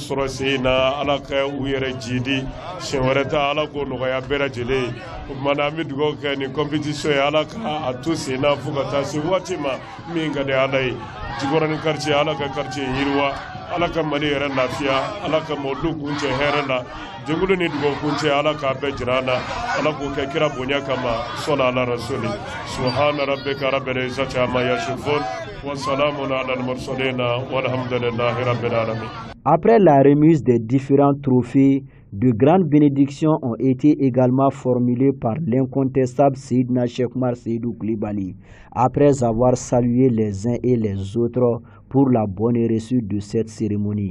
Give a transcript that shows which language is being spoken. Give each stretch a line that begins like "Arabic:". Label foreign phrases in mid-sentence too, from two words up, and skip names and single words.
Bambara: sɔrɔ sen in na Ala ka u yɛrɛ jidi siɲɛ wɛrɛ ta Ala k'o nɔgɔya bɛɛ lajɛlen ye o tuma na an bɛ dugawu kɛ ni compétition ye Ala ka a to sen na fo ka taa se waati ma min ka di Ala ye Jikɔrɔni quartier Ala ka quartier yiriwa Ala ka Mali yɛrɛ lafiya Ala ka mɔdenw kuncɛ hɛrɛ la jɛkulu ni dugawu kuncɛ Ala k'a bɛɛ jira an na Ala k'o kɛ kira bonya kama sɔnna Ala rasuli
Arabic: سبحان ربك رب العزة عما يصفون وسلام على المرسلين والحمد لله رب العالمين.
French: Après la remise des différents trophées, de grandes bénédictions ont été également formulées par l'incontestable Seydina Cheikh Oumar Seydou Coulibaly, après avoir salué les uns et les autres pour la bonne reçue de cette cérémonie.